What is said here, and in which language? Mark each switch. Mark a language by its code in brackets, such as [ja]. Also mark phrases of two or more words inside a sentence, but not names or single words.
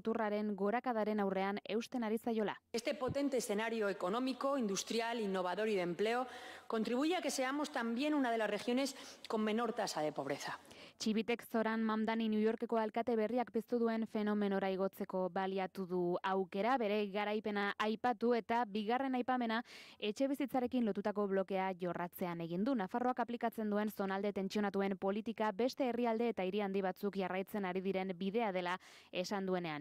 [eu] muturraren gorakadaren aurrean eusten ari zaiola. [es] Este potente escenario económico, industrial, innovador y de empleo contribuye a que seamos también una de las regiones con menor tasa de pobreza. [eu] Txibitek Zoran Mamdani New Yorkeko alkate berriak piztu duen fenomenora igotzeko baliatu du aukera, bere garaipena aipatu eta bigarren aipamena etxebizitzarekin lotutako blokea jorratzean egin du. Nafarroak aplikatzen duen zonalde tentsionatuen politika beste herrialde eta hiri handi batzuk jarraitzen ari diren bidea dela esan duenean.